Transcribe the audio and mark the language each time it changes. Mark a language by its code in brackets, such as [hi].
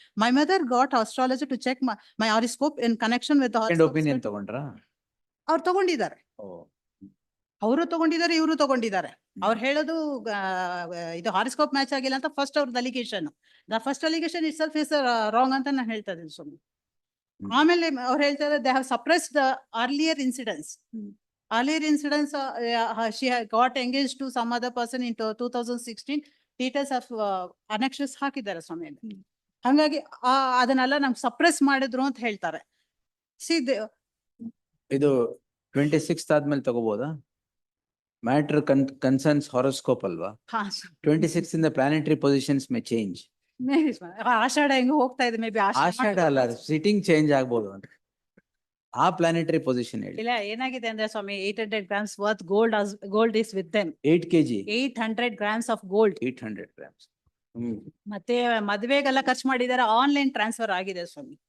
[en] My mother got astrologer to check my horoscope in connection with the horoscope. [kn] opinion ತಗೊಂಡ್ರಾ? ಅವ್ರು ತಗೊಂಡಿದ್ದಾರೆ. ಅವರು ತಗೊಂಡಿದ್ದಾರೆ, ಇವರು ತಗೊಂಡಿದ್ದಾರೆ. ಅವ್ರು ಹೇಳೋದು ಇದು ಹಾರಿಸ್ಕೋಪ್ ಮ್ಯಾಚ್ ಆಗಿಲ್ಲ ಅಂತ ಫಸ್ಟ್ ಅವ್ರದ್ದು allegation. [en] the first allegation itself is wrong [kn] ಅಂತ ನಾನು ಹೇಳ್ತಾ ಇದ್ದೀನಿ ಸುಮ್ಮನೆ. ಆಮೇಲೆ ಅವ್ರು ಹೇಳ್ತಾರೆ [en] They have suppressed the earlier incidents. Earlier incidents, she got engaged to some other person in 2016. Details of annexes ಹಾಕಿದ್ದಾರೆ ಸ್ವಾಮಿ. [kn] ಹಂಗಾಗಿ ಅದನ್ನೆಲ್ಲ ನಮ್ಗೆ ಸಪ್ರೆಸ್ ಮಾಡಿದ್ರು ಅಂತ ಹೇಳ್ತಾರೆ. ಇದು 26th ಆದ್ಮೇಲೆ ತಗೋಬಹುದಾ? [en] Matter concerns horoscope alva. 26th in the planetary positions may change. [kn] Maybe ಆಷಾಢ ಹೆಂಗ್ ಹೋಗ್ತಾ ಇದೆ, ಮೇ ಬಿ ಆಷಾಢ ಅಲ್ಲ, ಸಿಟ್ಟಿಂಗ್ ಚೇಂಜ್ ಆಗ್ಬೋದು ಅಂತ. ಆ ಪ್ಲಾನೆಟರಿ ಪೊಸಿಷನ್ ಹೇಳಿ. ಇಲ್ಲ, ಏನಾಗಿದೆ ಅಂದ್ರೆ ಸ್ವಾಮಿ, [en] 800 grams worth gold is with them. 8 kg, 800 grams of gold. 800 grams. [kn] ಮತ್ತೆ ಮದ್ವೆಗೆಲ್ಲ ಖರ್ಚು ಮಾಡಿದಾರೆ, ಆನ್ಲೈನ್ ಟ್ರಾನ್ಸ್ಫರ್ ಆಗಿದೆ ಸ್ವಾಮಿ.